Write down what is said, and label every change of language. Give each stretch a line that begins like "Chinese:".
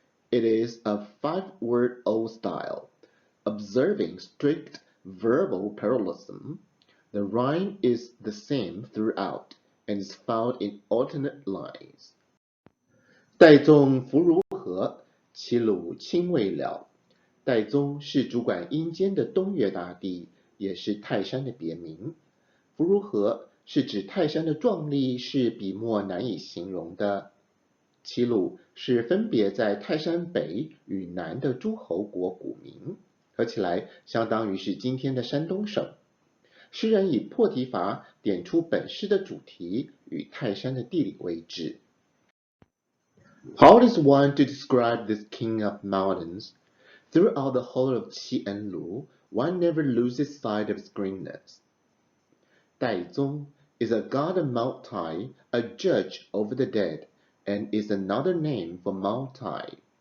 English: It is of 5-word old style, observing strict verbal parallelism. The rhyme is the same throughout and is found in alternate lines.
Chinese: 岱宗夫如何？其鲁亲未了。岱宗是主管阴间的东岳大帝，也是泰山的别名。夫如何是指泰山的壮丽是笔墨难以形容的。齐鲁是分别在泰山北与南的诸侯国古名，合起来相当于是今天的山东省。诗人以破题法点出本诗的主题与泰山的地理位置。
English: How does one to describe this king of mountains? Throughout the whole of Qi and Lu, one never loses sight of his greatness. 岱宗 is a god of Multi, a judge over the dead, and is another name for Multi.